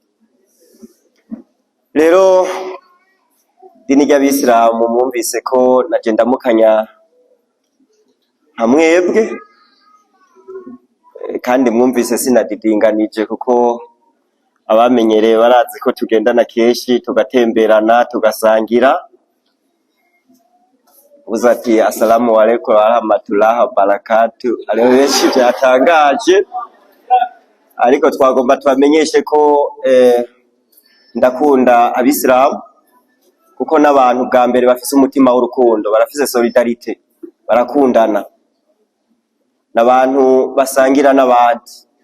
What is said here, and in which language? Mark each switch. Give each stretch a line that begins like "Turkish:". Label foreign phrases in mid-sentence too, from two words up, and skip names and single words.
Rundi: Rero idini ry'Abisilamu mwumvise ko naje ndamukanya nka mwebwe, kandi mwumvise sinadidinganije kuko abamenyereye barazi ko tugendana kenshi tugatemberana tugasangira. Uza ati
Arabic: السلام عليكم ورحمة الله وبركاته,
Rundi: ariho benshi byatangaje, ariko twagomba tubamenyeshe ko ndakunda Abisilamu kuko n'abantu bwa mbere bafise umutima w'urukundo, barafise solidarite, barakundana, n'abantu basangira n'abandi.